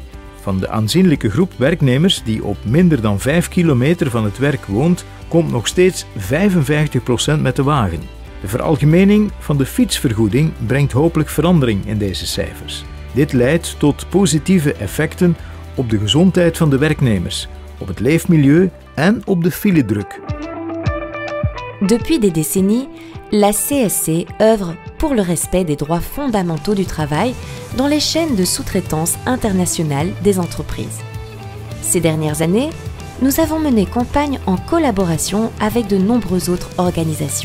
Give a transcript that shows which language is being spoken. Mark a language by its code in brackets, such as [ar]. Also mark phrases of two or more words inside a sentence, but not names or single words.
[nl] Van de aanzienlijke groep werknemers die op minder dan 5 kilometer van het werk woont, komt nog steeds 55% met de wagen. De veralgemening van de fietsvergoeding brengt hopelijk verandering in deze cijfers. Dit leidt tot positieve effecten op de gezondheid van de werknemers, op het leefmilieu en op de filedruk. [fr] Depuis des décennies, la CSC œuvre pour le respect des droits fondamentaux du travail dans les chaînes de sous-traitance internationales des entreprises. Ces dernières années, nous avons mené campagne en collaboration avec de nombreuses autres organisations.